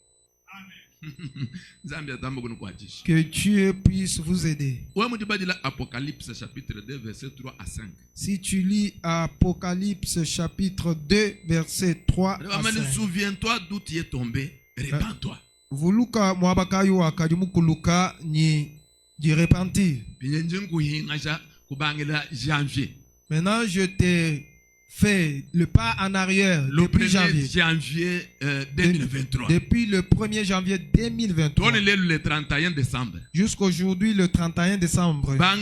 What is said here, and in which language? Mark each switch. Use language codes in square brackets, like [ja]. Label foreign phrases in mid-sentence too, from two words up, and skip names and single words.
[fr] Que Dieu puisse vous aider. Apocalypse chapitre 2 verset 3 à 5. Si tu lis Apocalypse chapitre 2 verset 3 à 5. Souviens-toi d'où tu es tombé, répands-toi. [lua] Vuluka mwabakayo akadimukuluka ni di repentir. [fr] Maintenant je t'ai fait le pas en arrière le depuis 1er janvier 2023. Depuis le 1er janvier 2023 le 31 décembre. Jusqu'aujourd'hui le 31 décembre.